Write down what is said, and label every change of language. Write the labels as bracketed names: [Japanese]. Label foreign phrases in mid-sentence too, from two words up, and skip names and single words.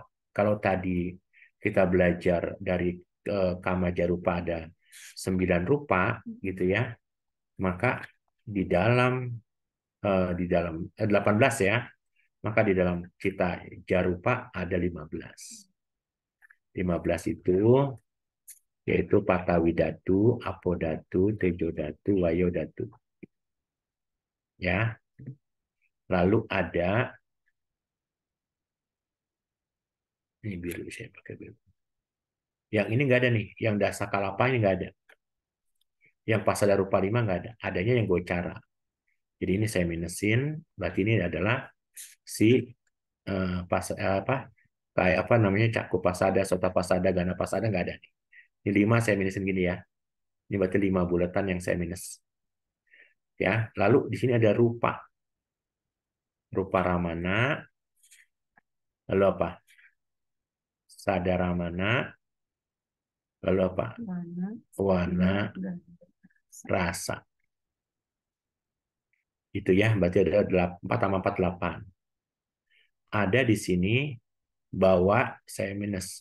[Indonesian] Kalau tadi kita belajar dari [Pali] kama jarupa [Indonesian] ada 9 rupa, gitu ya, maka di dalam 18 ya, maka di dalam [Pali] cita jarupa [Indonesian] ada 15. [Pali] 15 itu yaitu patawidatu, apodatu, tejodatu, wayodatu. [Indonesian] Ya. Lalu ada ini biru, saya pakai biru. Yang ini nggak ada nih, yang dasakalapa ini nggak ada. Yang [Pali] pasada rupa [Indonesian] 5 nggak ada. Adanya yang gocara. Jadi ini saya minusin, berarti ini adalah si apa kayak apa namanya [Pali] cakup pasada, sota pasada, gana pasada [Indonesian] nggak ada nih. Ini 5 saya minusin gini ya. Ini berarti 5 bulatan yang saya minus. Ya, lalu di sini ada rupa. [Pali] Rupa ramana, [Indonesian] lalu apa? Sadaramana, lalu apa? [Pali] Wana, rasa. [Indonesian] Itu ya, berarti ada 4 tambah 4, 8. Ada di sini bawa saya minus.